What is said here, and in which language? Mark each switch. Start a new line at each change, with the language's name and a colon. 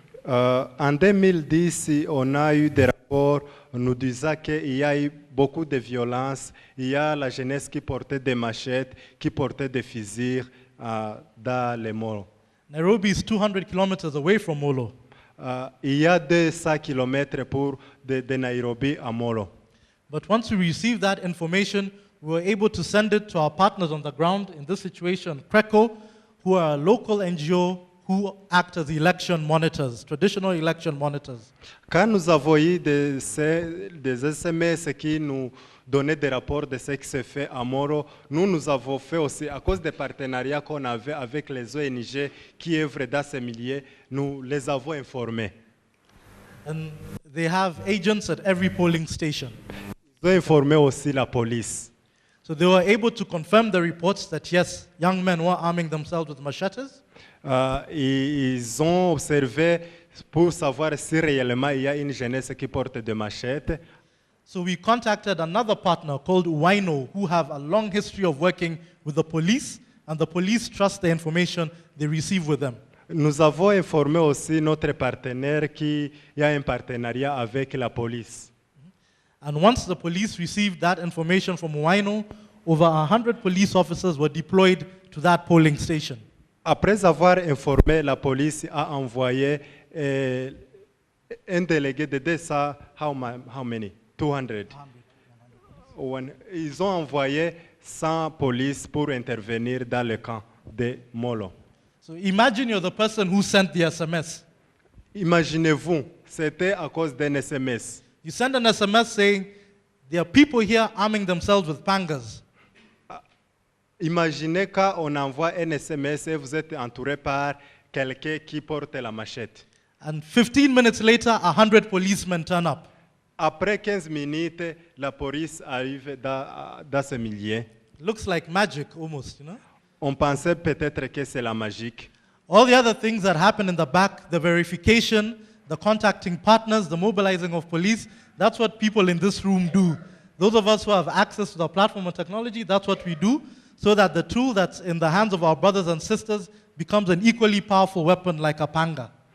French: En 2010, on a eu des rapports nous disant qu'il y a eu beaucoup de violences. Il y a la jeunesse qui portait des machettes, qui portait des fusils dans les Molo.
English: Nairobi is 200 kilometers away from Molo.
French: Il y a 200 kilomètres de Nairobi à Molo.
English: But once we received that information, we were able to send it to our partners on the ground, in this situation, CRECO, who are a local NGO who act as election monitors, traditional election monitors.
French: Quand nous avons eu des SMS qui nous donnaient des rapports de ce qui se fait à Molo, nous avons fait aussi, à cause des partenariats qu'on avait avec les ONG qui œuvrent dans ces milieux, nous les avons informés.
English: And they have agents at every polling station.
French: Ils ont informé aussi la police.
English: So they were able to confirm the reports that yes, young men were arming themselves with machetes.
French: Ils ont observé pour savoir si réellement il y a une jeunesse qui porte des machettes.
English: So we contacted another partner called Wino, who have a long history of working with the police, and the police trust the information they receive with them.
French: Nous avons informé aussi notre partenaire qui a un partenariat avec la police.
English: And once the police received that information from Wino, over 100 police officers were deployed to that polling station.
French: Après avoir informé, la police a envoyé un délégué de 200,
English: how many?
French: 200. Ils ont envoyé 100 polices pour intervenir dans le camp de Molo.
English: So imagine you're the person who sent the SMS.
French: Imaginez-vous, c'était à cause d'un SMS.
English: You send an SMS saying, there are people here arming themselves with pangas.
French: Imaginez quand on envoie un SMS et vous êtes entouré par quelqu'un qui porte la machette.
English: And 15 minutes later, 100 policemen turn up.
French: Après 15 minutes, la police arrive dans ce milieu.
English: Looks like magic almost, you know?
French: On pensait peut-être que c'est la magie.
English: All the other things that happen in the back, the verification, the contacting partners, the mobilizing of police, that's what people in this room do. Those of us who have access to the platform and technology, that's what we do, so that the tool that's in the hands of our brothers and sisters becomes an equally powerful weapon like a panga.